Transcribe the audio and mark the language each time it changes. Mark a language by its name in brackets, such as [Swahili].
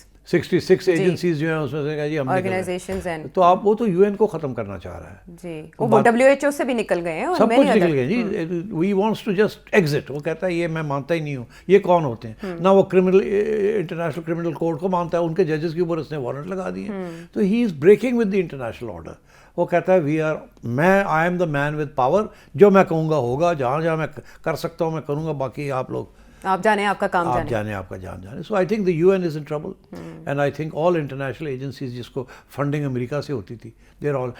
[Urdu] 66 agencies جو ہیں اس میں سے کہا جی ہم آرگنائزیشنز ہیں, تو آپ وہ تو UN کو ختم کرنا چاہ رہا ہے جی, وہ WHO سے بھی نکل گئے ہیں, سب کچھ نکل گئے جی. [English] We wants to just exit. [Urdu] وہ کہتا ہے یہ میں مانتا ہی نہیں ہوں. یہ کون ہوتے ہیں؟ نہ وہ انٹرنیشنل کرمنل کورٹ کو مانتا ہے, ان کے ججز کے اوپر اس نے وارنٹ لگا دیے. [English] تو he is breaking with the international order. [Urdu] وہ کہتا ہے [English] I am the man with power, [Urdu] جو میں کہوں گا ہوگا, جہاں جہاں میں کر سکتا ہوں میں کروں گا, باقی آپ لوگ آپ جانے, آپ کا کام آپ جانے, آپ کا جان جانے. [English] so I think the UN is in trouble, and I think all international agencies [Urdu] جس کو فنڈنگ امریکہ سے ہوتی تھی, [English] There all.